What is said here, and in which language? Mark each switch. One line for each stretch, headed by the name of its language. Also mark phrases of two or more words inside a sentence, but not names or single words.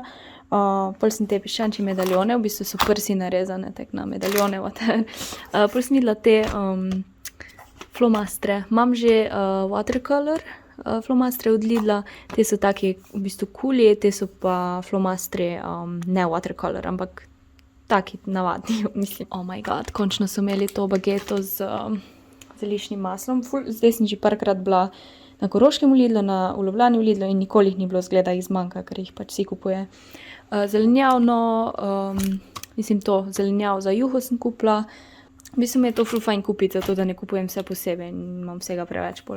Slovenian: Pol sem te piščančje medaljone, v bistvu so prsi narezane tak na medaljone, whatever. Pol sem videla te flomastre. Imam že watercolor flomastre od Lidla. Te so taki v bistvu kuli, te so pa flomastre ne watercolor, ampak taki navadni, mislim.
English: Oh my god,
Slovenian: končno so imeli to bageto z zeliščnim maslom. Zdaj sem že parkrat bila na Koroškem v Lidlu, v Ljubljani v Lidlu in nikoli jih ni bilo zgleda, jih zmanjka, ker jih pač vsi kupuje. Zelenjavno, mislim to, zelenjav za juho sem kupila. V bistvu mi je to ful fajn kupiti, zato da ne kupujem vse posebej in imam vsega preveč pol.